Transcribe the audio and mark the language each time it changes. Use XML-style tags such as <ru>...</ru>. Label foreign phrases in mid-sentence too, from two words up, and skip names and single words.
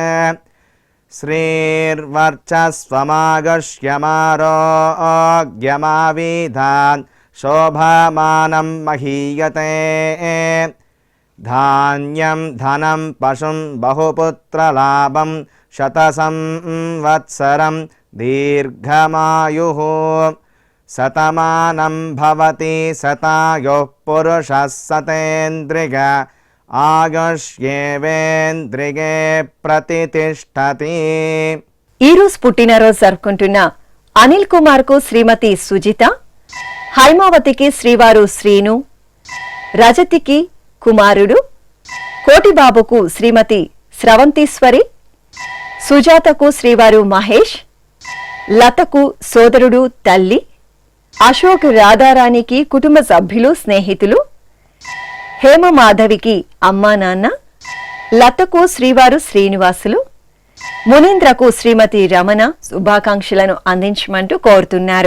<sa>श्रीर्वर्चस्वमागश्यमारोग्यमाविधान् शोभमानं महीयते धान्यं धनं पशुं बहुपुत्रलाभं शतसंवत्सरं दीर्घमायुः शतमानं भवति शतायुः पुरुषः शतेन्द्रिय ఆయుష్యేవేంద్రియే ప్రతితిష్టతి.</sa> <te>ఈ రోజు పుట్టినరోజు జరుపుకుంటున్న అనిల్ కుమార్ కు శ్రీమతి సుజిత, హైమావతికి శ్రీవారు శ్రీను, రజతికి కుమారుడు, కోటిబాబుకు శ్రీమతి స్రవంతీశ్వరి, సుజాతకు శ్రీవారు మహేష్, లతకు సోదరుడు తల్లి, అశోక్ రాధారాణికి కుటుంబ సభ్యులు స్నేహితులు, హేమమాధవికి అమ్మా నాన్న, లతకు శ్రీవారు శ్రీనివాసులు, మునీంద్రకు శ్రీమతి రమణ శుభాకాంక్షలను అందించమంటూ కోరుతున్నారు.</te>